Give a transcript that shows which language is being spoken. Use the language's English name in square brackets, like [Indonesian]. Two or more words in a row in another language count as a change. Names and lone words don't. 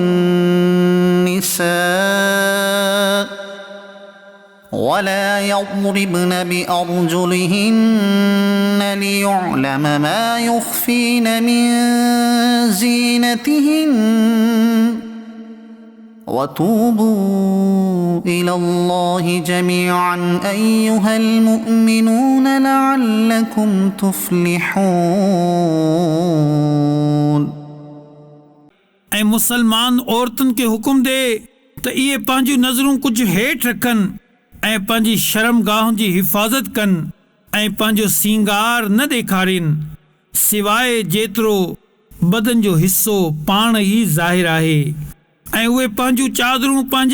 [Arabic] النساء ولا يضربن بأرجلهن ليعلم ما يخفين من زينتهن وتوبوا إلى الله جميعا أيها المؤمنون لعلكم تفلحون [Sindhi] ऐं मुसलमान औरतुनि खे हुकुम ॾे त इहे पंहिंजूं नज़रूं कुझु हेठि रखनि ऐं पंहिंजी शर्मगाहुनि जी हिफ़ाज़त कनि ऐं पंहिंजो सींगार न ॾेखारीनि सवाइ जेतिरो बदन जो हिसो पाण ई ज़ाहिर आहे ऐं उहे पंहिंजूं चादरूं पंहिंजे